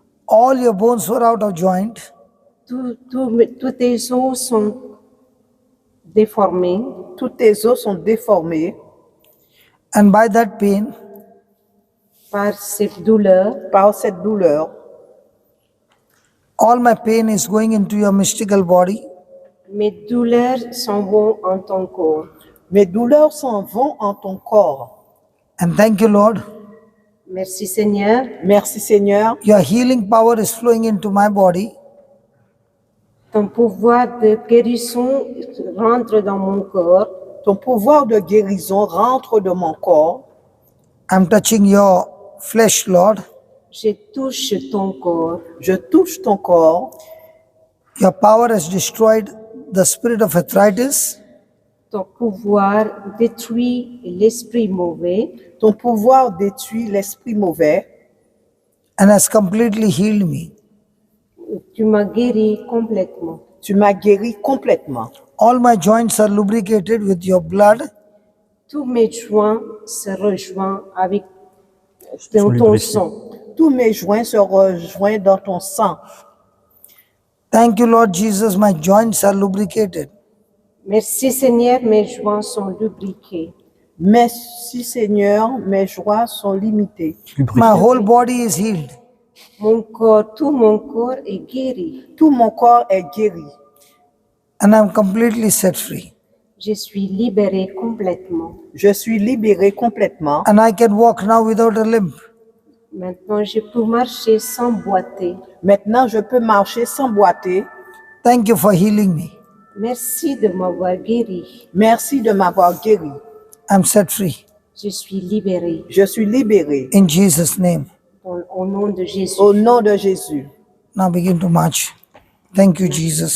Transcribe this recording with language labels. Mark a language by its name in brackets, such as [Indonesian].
[English] all your bones were out of joint, [French] tous tes os sont déformés. tous tes os sont déformés. [English] and by that pain, [French] Par cette douleur, Par cette douleur, [English] all my pain is going into your mystical body. [French] mes douleurs s'en vont en ton corps. mes douleurs s'en vont en ton corps. [English] And thank you, Lord. [French] Merci Seigneur, Merci Seigneur. [English] Your healing power is flowing into my body. [French] ton pouvoir de guérison rentre dans mon corps. Ton pouvoir de guérison rentre dans mon corps. [English] I'm touching your flesh, Lord. [French] Je touche ton corps. Je touche ton corps. [English] Your power has destroyed the spirit of arthritis. [French] Ton pouvoir détruit l'esprit mauvais Ton pouvoir détruit l'esprit mauvais. [English] and has completely healed me. [French] Tu m'as guéri complètement. Tu m'as guéri complètement. [English] All my joints are lubricated with your blood. [French] Tous mes joints se rejoignent avec Sont ton lubrifiés. sang. Tous mes joints se rejoignent dans ton sang. [English] Thank you, Lord Jesus. My joints are lubricated. [French] Merci Seigneur, mes joints sont lubrifiés. Merci Seigneur, mes joies sont limitées. [English] My whole body is healed. [French] Tout mon corps est guéri. Tout mon corps est guéri. [English] And I'm completely set free. [French] Je suis libéré complètement. Je suis libéré complètement. [English] And I can walk now without a limp. [French] Maintenant, je peux marcher sans boiter. Maintenant, je peux marcher sans boiter. [English] Thank you for healing me. [French] Merci de m'avoir guéri. Merci de m'avoir guéri. [English] I'm set free. [French] Je suis libérée Je suis libéré. [English] In Jesus' name. [French] au nom de Jésus. Au nom de Jésus. [English] Now begin to march. Thank you, Jesus.